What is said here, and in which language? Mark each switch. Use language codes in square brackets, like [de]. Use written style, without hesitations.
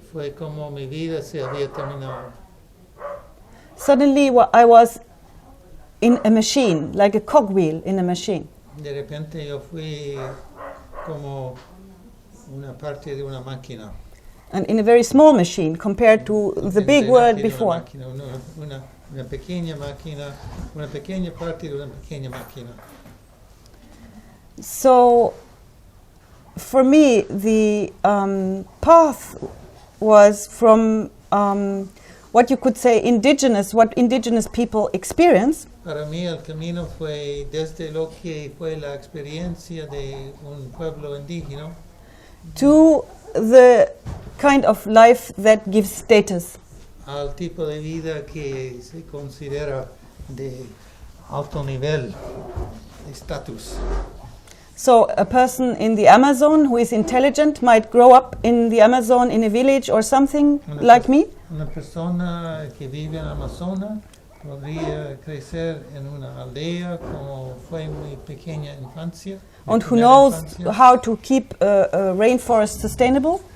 [es] fue como mi vida se había terminado. [en] Suddenly I was in a machine, like a cogwheel in a machine. [es] De repente yo fui como una parte de una máquina. [en] And in a very small machine compared to the big world before. [es] Una pequeña máquina, una pequeña parte de una pequeña máquina. [en] So, for me, the path was from what you could say what indigenous people experience. [es] Para mí el camino fue desde lo que fue la experiencia de un pueblo indígena [en] to the kind of life that gives status. [es] al tipo de vida que se considera de alto nivel, estatus. [en] So a person in the Amazon who is intelligent might grow up in the Amazon in a village or something like me. [es] Una persona que vive en Amazonas podría crecer en una aldea como fue mi pequeña infancia. [en] And who knows how to keep a rainforest sustainable.